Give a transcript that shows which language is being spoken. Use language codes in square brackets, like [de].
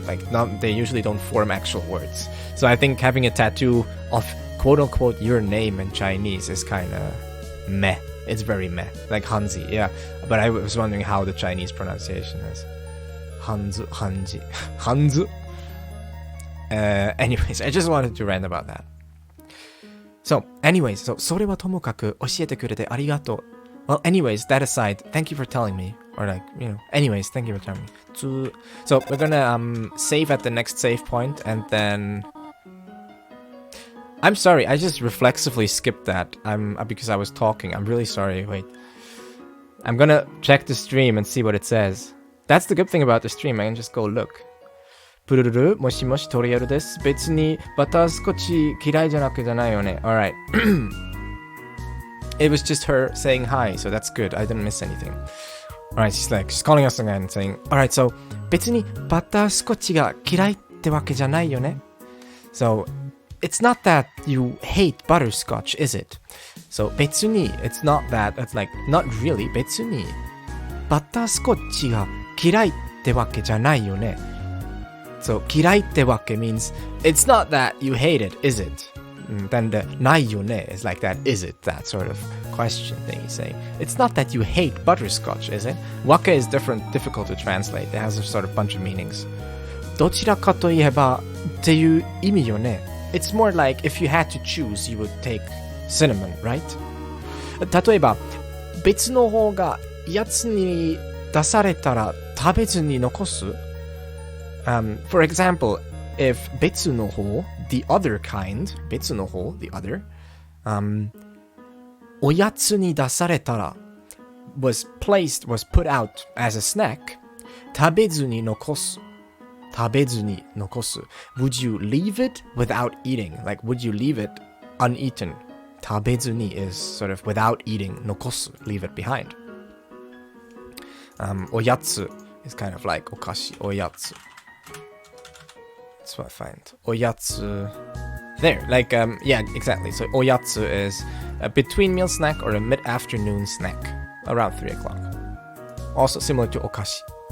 [en] Like, they usually don't form actual words. So I think having a tattoo of quote unquote your name in Chinese is kind of meh. It's very meh. Like Hanzi, yeah. But I was wondering how the Chinese pronunciation is. Hanzu, Hanji, Hanzu. Anyways, I just wanted to rant about that. So, anyways, [ja] それはともかく教えてくれてありがとう. [en] Well, anyways, that aside, thank you for telling me. Or like, anyways, thank you for telling me. So, we're gonna save at the next save point, and then... I'm sorry, I just reflexively skipped that because I was talking. I'm really sorry, wait. I'm gonna check the stream and see what it says. That's the good thing about the stream, I can just go look. [ja] プルルル、もしもしトリアルです。別にバタースコッチ嫌いじゃなくじゃないよね。 [en] Alright. It was just her saying hi, so that's good. I didn't miss anything. Alright, she's calling us again and saying, Alright, so [ja] 別にバタースコッチが嫌いってわけじゃないよね。 [en] So, it's not that you hate butterscotch, is it? So, 別に, it's not that, it's like, not really, [ja] 別にバタースコッチが嫌いってわけじゃないよね。 [en] So, 嫌いってわけ means, it's not that you hate it, is it? Then the ないよね is like that, is it? That sort of question thing you say. It's not that you hate butterscotch, is it? Wake is difficult to translate. It has a sort of bunch of meanings. [ja] どちらかといえばっていう意味よね. [en] It's more like if you had to choose, you would take cinnamon, right? [ja] 例えば、別の方がやつに出されたら食べずに残す? [en] For example, if 別の方, the other kind, 別の方, the other, [ja] おやつに出されたら [en] was put out as a snack, [ja] 食べずに残す. 食べずに残す. [en] Would you leave it without eating? Like, would you leave it uneaten? 食べずに is sort of without eating, 残す, leave it behind. おやつ is kind of like お菓子, おやつ. That's what I find. おやつ there, like, yeah, exactly. So おやつ is a between meal snack or a mid-afternoon snack, around 3 o'clock. Also similar to お菓子.